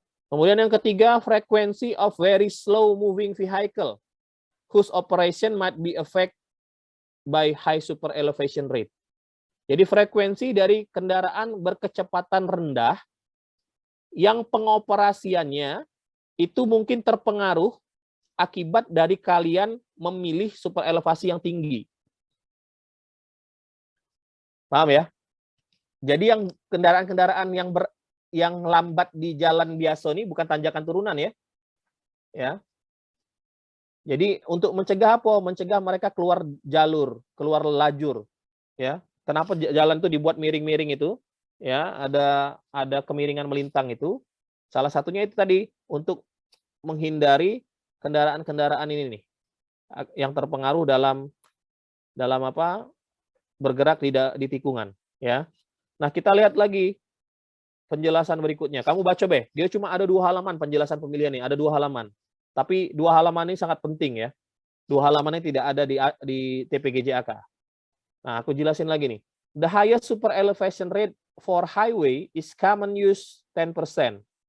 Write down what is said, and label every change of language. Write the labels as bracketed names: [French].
[Indonesian] Kemudian yang ketiga, [English] frequency of very slow moving vehicle whose operation might be affected by high super elevation rate. [Indonesian] Jadi frekuensi dari kendaraan berkecepatan rendah yang pengoperasiannya itu mungkin terpengaruh akibat dari kalian memilih super elevasi yang tinggi. Paham ya? Jadi yang kendaraan-kendaraan yang lambat di jalan biasa ini bukan tanjakan turunan ya. Ya. Jadi untuk mencegah apa? Mencegah mereka keluar jalur, keluar lajur, ya. Kenapa jalan itu dibuat miring-miring itu? Ya, ada kemiringan melintang itu. Salah satunya itu tadi untuk menghindari kendaraan-kendaraan ini nih yang terpengaruh dalam apa? Bergerak di tikungan, ya. Nah, kita lihat lagi penjelasan berikutnya. Kamu baca, Be. Dia cuma ada 2 halaman penjelasan pemilihan nih, ada 2 halaman. Tapi 2 halaman ini sangat penting ya. 2 halaman ini tidak ada di TPGJAK. Nah, aku jelasin lagi nih. [English] The highest super elevation rate for highway is common use 10%.